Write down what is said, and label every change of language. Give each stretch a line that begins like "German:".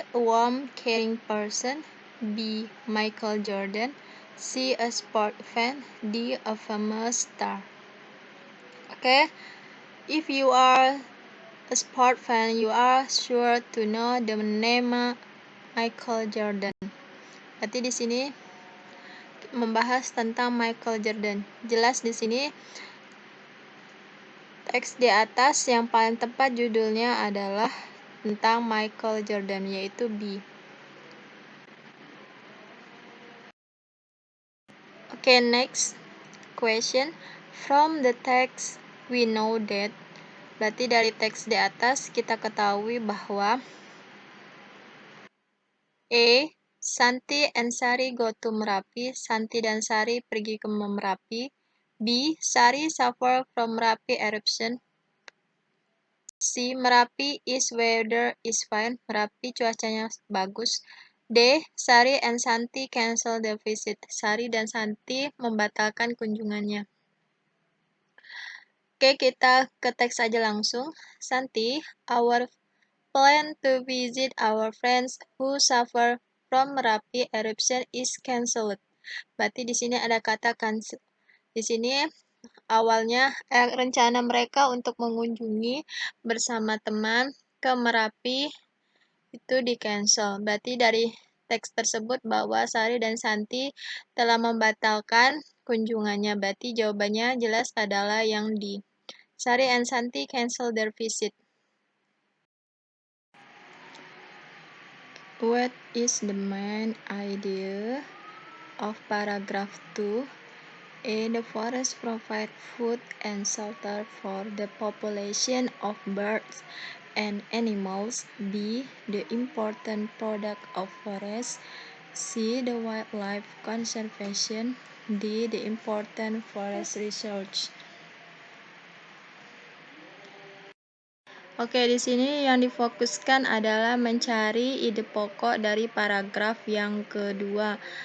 English: A warm, caring person. B. Michael Jordan. C. A sport fan. D. A famous star. Okay, if you are a sport fan, you are sure to know the name Michael Jordan.
Indonesian: Berarti di sini membahas tentang Michael Jordan. Jelas di sini teks di atas yang paling tepat judulnya adalah tentang Michael Jordan, yaitu B.
English: Okay, next question. From the text we know that.
Indonesian: Berarti dari teks di atas kita ketahui bahwa A.
English: Santi and Sari go to Merapi.
Indonesian: Santi dan Sari pergi ke Merapi.
English: B. Sari suffer from Merapi eruption. C. Merapi is weather is fine.
Indonesian: Merapi cuacanya bagus.
English: D. Sari and Santi cancel the visit.
Indonesian: Sari dan Santi membatalkan kunjungannya. Oke, kita ke teks aja langsung.
English: Santi, our plan to visit our friends who suffer from Merapi eruption is cancelled.
Indonesian: Berarti di sini ada kata cancel. Di sini awalnya rencana mereka untuk mengunjungi bersama teman ke Merapi itu di-cancel. Berarti dari teks tersebut bahwa Sari dan Santi telah membatalkan kunjungannya. Berarti jawabannya jelas adalah yang D.
English: Sari and Santi cancel their visit. What is the main idea of paragraph 2? A. The forest provides food and shelter for the population of birds and animals. B. The important product of forest. C. The wildlife conservation. D. The important forest research.
Indonesian: Oke, di sini yang difokuskan adalah mencari ide pokok dari paragraf yang kedua.